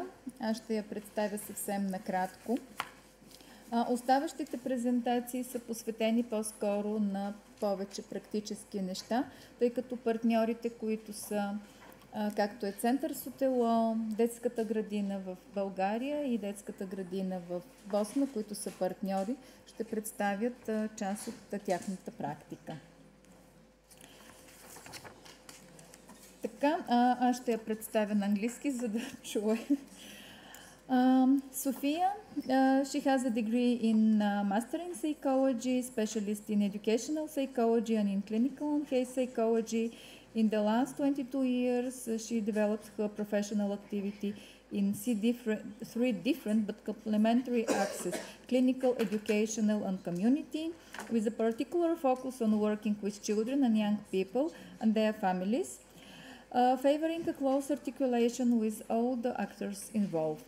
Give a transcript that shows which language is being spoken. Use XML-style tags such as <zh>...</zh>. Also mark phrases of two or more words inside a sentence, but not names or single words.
<bg>Аз ще я представя съвсем накратко. Оставащите презентации са посветени по-скоро на повече практически неща, тъй като партньорите, които са както е Център Сотело, детската градина в България и детската градина в Босна, които са партньори, ще представят част от тяхната практика. Така, аз ще я представя на английски, за да чуе.</bg> <en>Sophia, she has a degree in Master in Psychology, Specialist in Educational Psychology and in Clinical and Case Psychology. In the last 22 years, she developed her professional activity in three different but complementary axes: clinical, educational, and community, with a particular focus on working with children and young people and their families, favoring a close articulation with all the actors involved.</en>